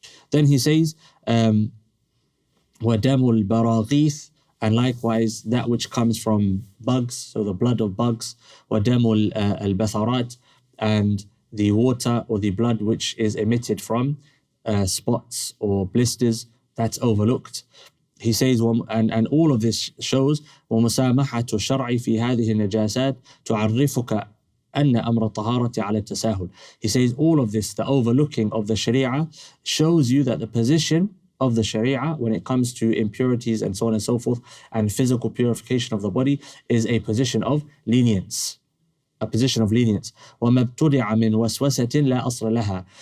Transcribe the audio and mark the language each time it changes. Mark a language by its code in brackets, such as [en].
[en] Then he says, [ar] وَدَمُ الْبَرَاغِيثِ, [en] and likewise that which comes from bugs, so the blood of bugs, [ar] وَدَمُ الْبَثَرَاتِ, [en] and the water or the blood which is emitted from spots or blisters, that's overlooked. He says, and all of this shows, [ar] وَمُسَامَحَةُ الشَّرْعِ فِي هَذِهِ النَّجَاسَاتِ تُعَرِّفُكَ أَنَّ أَمْرَ الطَّهَارَةِ عَلَى التَّسَاهُلِ. [en] He says all of this, the overlooking of the Sharia, shows you that the position of the Sharia when it comes to impurities and so on and so forth, and physical purification of the body, is a position of lenience. A position of lenience. [ar] وَمَا ابْتُدِعَ مِنْ وَسْوَسَةٍ لَا أَصْلَ لَهَا.